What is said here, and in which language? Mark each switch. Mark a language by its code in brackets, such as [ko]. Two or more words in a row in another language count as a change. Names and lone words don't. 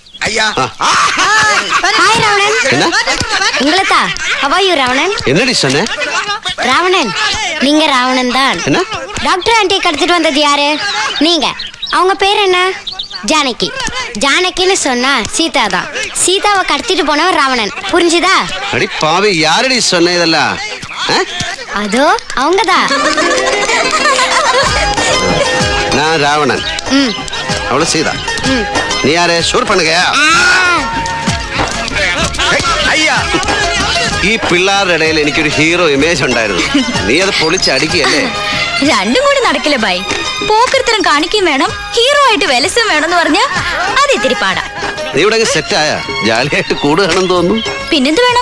[ta] ஐயா. ஹாய் ராவணன். என்ன உங்களதா [en] how are you [ta] ராவணன்? என்னடி சொன்ன? ராவணன் நீங்க ராவணன் தான். என்ன டாக்டர் ஆண்டி கடத்திட்டு வந்தது யாரு? நீங்க. அவங்க பேர் என்ன? ஜானகி. ஜானகின்னு சொன்னா சீதா தான். சீதாவை கடத்திட்டு போனவன் ராவணன். புரிஞ்சுதா? அடி பாவி, யாரடி சொன்ன இதெல்லாம்? அதோ அவங்கதான். நான் ராவணன், அவள சீதா. நீ யாரு? ഷൂർ பண்ணுங்க. ஐயா, [ml] ഈ പിള്ളേരുടെ ഇടയിൽ എനിക്കൊരു ഹീറോ ഇമേജ് ഉണ്ടായിരുന്നു. നീ അത് പൊളിച്ചടിക്കല്ലേ? രണ്ടും കൂടി നടക്കില്ല ബൈ. പോക്കർത്തരം കാണിക്കുകയും വേണം, ഹീറോ ആയിട്ട് വിലസും വേണമെന്ന് പറഞ്ഞാ അത് ഇത്തിരി പാടാ. നീ ഇവിടെ സെറ്റായ ജാലിയായിട്ട് കൂടുകയാണെന്ന് തോന്നുന്നു. പിന്നെന്ത് വേണം?